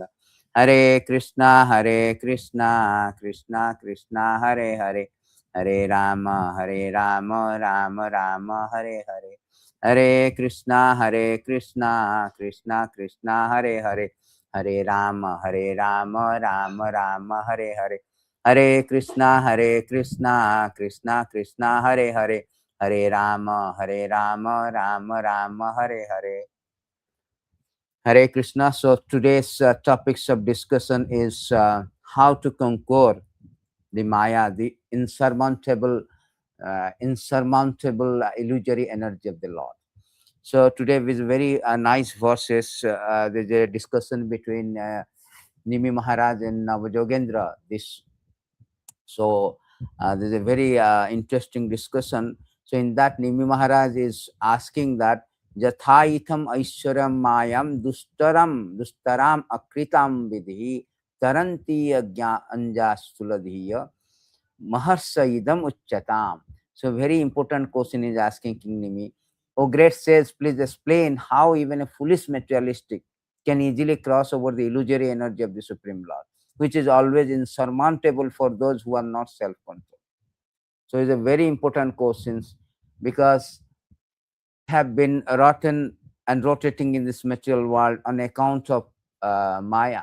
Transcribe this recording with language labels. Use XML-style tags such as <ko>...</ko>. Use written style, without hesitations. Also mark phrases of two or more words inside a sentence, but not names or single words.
<sa>Hare Krishna Krishna Krishna Hare Hare Hare Rama Rama Rama Hare Hare Hare Krishna Krishna Krishna Hare Hare Hare Rama Rama Rama Hare Hare Hare Krishna Krishna Krishna Hare Hare Hare Rama Rama Rama Hare Hare Hare Krishna.</sa> <en>So today's topics of discussion is how to conquer the Maya, the insurmountable illusory energy of the Lord. So today with very nice verses, there's a discussion between Nimi Maharaj and Navajogendra. There's a very interesting discussion. So in that, Nimi Maharaj is asking that</en> <sa>yathaitām aiśvarīṁ māyāṁ dustarām akṛtātmabhiḥ vidhi taranty añjaḥ sthūla-dhiyo maharṣa idam ucyatām.</sa> <en>So very important question is asking King Nimi. O great sage, please explain how even a foolish materialistic can easily cross over the illusory energy of the Supreme Lord, which is always insurmountable for those who are not self-controlled. So it's a very important question because have been rotten and rotating in this material world on account of Maya.</en>